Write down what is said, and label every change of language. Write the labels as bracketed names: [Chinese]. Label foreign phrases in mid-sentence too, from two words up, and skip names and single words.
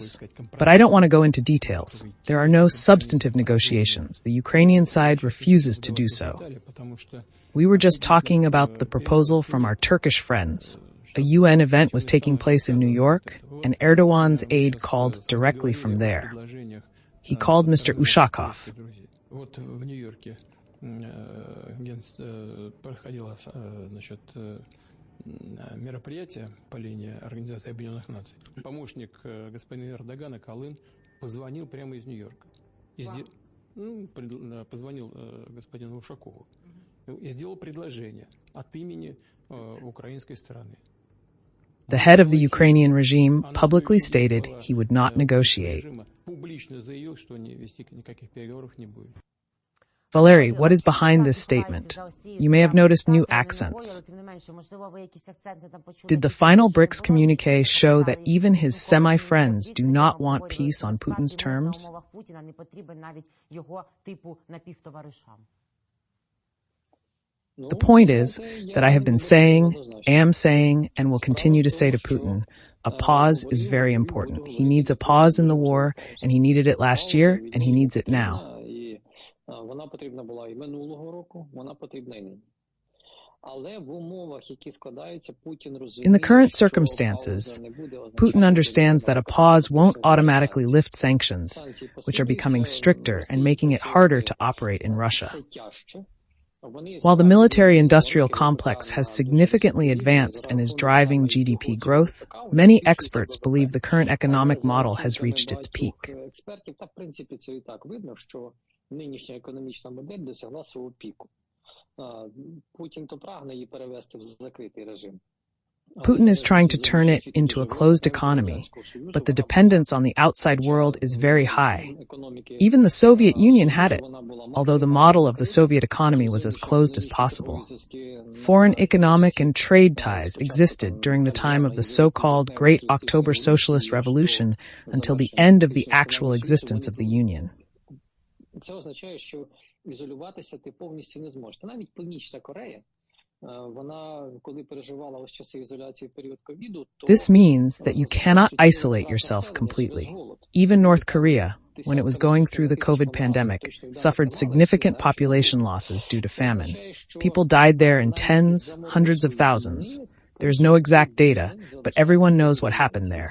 [English] But I don't want to go into details. There are no substantive negotiations. The Ukrainian side refuses to do so. We were just talking about the proposal from our Turkish friends. A UN event was taking place in New York, and Erdogan's aide called directly from there. He called Mr. Ushakov. [Russian] Мероприятие по линии Организации Объединенных Наций. Помощник господина Эрдогана Калын позвонил прямо из Нью-Йорка. Позвонил господину Ушакову и сделал предложение от имени украинской стороны. [English] The head of the Ukrainian regime publicly stated he would not negotiate. [Russian] Публично заявил, что вести никаких переговоров не будет. [English] Valeriy, what is behind this statement? You may have noticed new accents. Did the final BRICS communique show that even his semi-friends do not want peace on Putin's terms? The point is that I have been saying, am saying, and will continue to say to Putin, a pause is very important. He needs a pause in the war, and he needed it last year, and he needs it now. [Ukrainian] Вона потрібна була і минулого року, вона потрібна і нині. Але в умовах, які складаються, Путін розуміє, [English] in the current circumstances, Putin understands that a pause won't automatically lift sanctions, which are becoming stricter and making it harder to operate in Russia. While the military-industrial complex has significantly advanced and is driving GDP growth, many experts believe the current economic model has reached its peak. [Ukrainian] Нинішня економічна модель досягла свого піку. Путін то прагне її перевести в закритий режим. [English] Putin is trying to turn it into a closed economy, but the dependence on the outside world is very high. Even the Soviet Union had it, although the model of the Soviet economy was as closed as possible. Foreign economic and trade ties existed during the time of the so-called Great October Socialist Revolution until the end of the actual existence of the Union. [Ukrainian] Це означає, що ізолюватися ти повністю не зможеш. Та навіть Північна Корея, вона, коли переживала ось часи ізоляції в період ковіду, то... [English] This means that you cannot isolate yourself completely. Even North Korea, when it was going through the COVID pandemic, suffered significant population losses due to famine. People died there in tens, hundreds of thousands. There's no exact data, but everyone knows what happened there.